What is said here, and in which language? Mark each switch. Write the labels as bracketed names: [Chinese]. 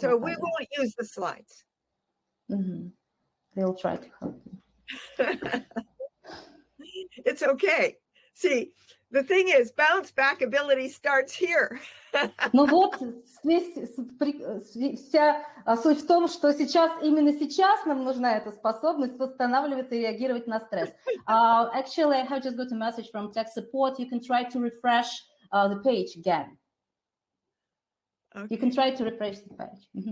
[English] So we won't use the slides. They'll try to help you. It's okay. See, the thing is, bounce back ability starts here. [Russian] Ну вот, вся суть в том, что именно сейчас нам нужна эта способность восстанавливаться и реагировать на стресс. [English] Actually, I have just got a message from tech support. You can try to refresh the page again. Okay. You can try to refresh the page.